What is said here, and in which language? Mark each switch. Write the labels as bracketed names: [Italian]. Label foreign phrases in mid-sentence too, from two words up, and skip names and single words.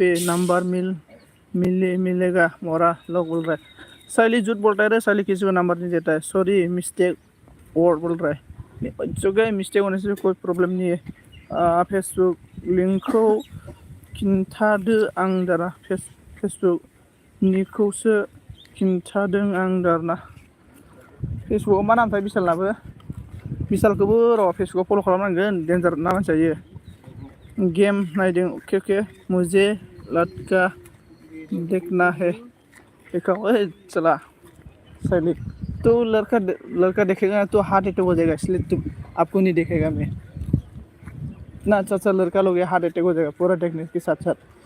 [Hindi] नंबर मिलेगा मोरा लोग बोल रहा है साइली झूठ बोलता है रे साइली किसी को नंबर नहीं देता है [English] sorry mistake word [Hindi] बोल रहा है गए मिस्टेक होने से कोई प्रॉब्लम नहीं है फेसबुक लिंक को [Bodo] खिन्थादो आं दाना [Hindi] फेसबुक [Bodo] निखौसो खिन्थादों आं दाना फेसबुकआव मा नामथाय विशालखौबो र' फेसबुकआव फल' खालामनांगोन डेन्जार ना मानसिया इयो गेम नायदों [Hindi] ओके मुझे लड़का देखना है देखा ओए चला साइली तो लड़का देखेगा तो [English] heart attack [Hindi] हो जाएगा इसलिए तुम आपको नहीं देखेगा मैं इतना अच्छा लड़का लोग [English] heart attack [Hindi] हो जाएगा पूरा देखने के साथ साथ